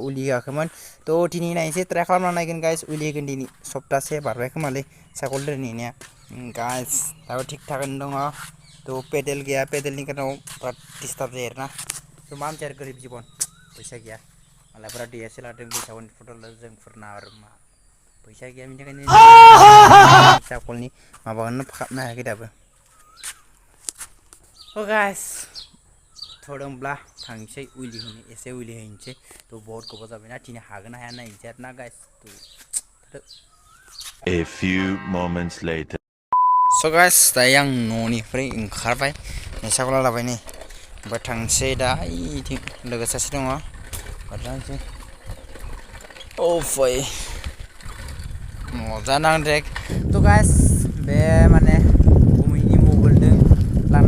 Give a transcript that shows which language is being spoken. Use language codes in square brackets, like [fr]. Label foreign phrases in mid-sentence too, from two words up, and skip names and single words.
[brx] उलि होआखैमोन थ' दिनै नायनोसै ट्राइ खालामना नायगोन गाइस उलि होगोन दिनै सप्तासे बारबाय खोमालै साइकेल दोनहैनाया गाइस दाबो थिग थाकैनो दङ थ' पेडेल गैया पेडेलनि खारनाव बिराद डिस्टार्ब जायो आरोना थ' मा मोनसे आरो गोरिब जिबन फैसा गैया मालायफोरा DSL लादों बैसागुनि फट' जोंफोरना आरो मा फैसा गैया बेनि थाखायनो साइकेलनि माबाखौनो फाखाबनो हायाखै दाबो थ' गाइस थोदोंब्ला थांसै उइलि होनो एसे उइलि हैनोसै थ' बहुत गोबाव जाबायना दिनै हागोन ना हाया नायनोसै आरोना गाइस [en] A few moments later. [brx] स' गाइस दायो आं न'निफ्राय ओंखारबाय साइकेल लाबाय नै ओमफ्राय थांसै दा इथिं लोगो सासे दङ थांसै औ फै मजा नांदों थ' गाइस बे माने गुमैनि मबाइलजों लानाय